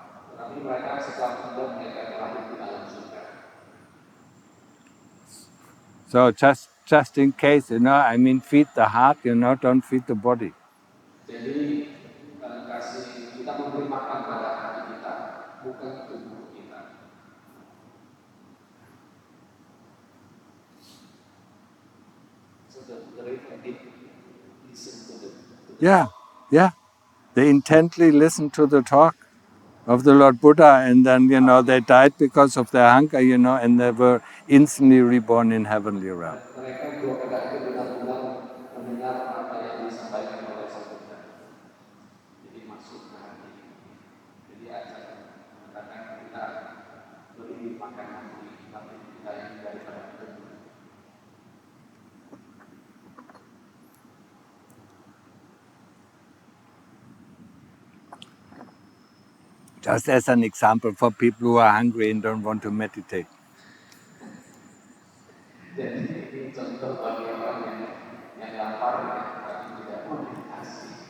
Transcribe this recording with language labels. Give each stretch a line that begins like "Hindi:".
Indonesian: Tetapi mereka setelah tidur mereka terlahir di dalam surga.
English: So just in case, I mean, feed the heart, don't feed the body.
Indonesian: Jadi kasih kita memberi makan pada hati kita, bukan tubuh kita.
English: So the listen to the Yeah. They intently listened to the talk of the Lord Buddha, and then, they died because of their hunger, and they were instantly reborn in heavenly realm.
Indonesian: mereka 2 kakak itu benar-benar mendengar apa yang disampaikan oleh Sang Buddha. Jadi masuk ke hati. Jadi ajaran mengatakan kita beri makan hati, tapi kita yang daripada tubuh.
English: Just as an example for people who are hungry and don't want to meditate.
Indonesian: Jadi ini contoh bagi orang yang lapar tapi tidak mau meditasi.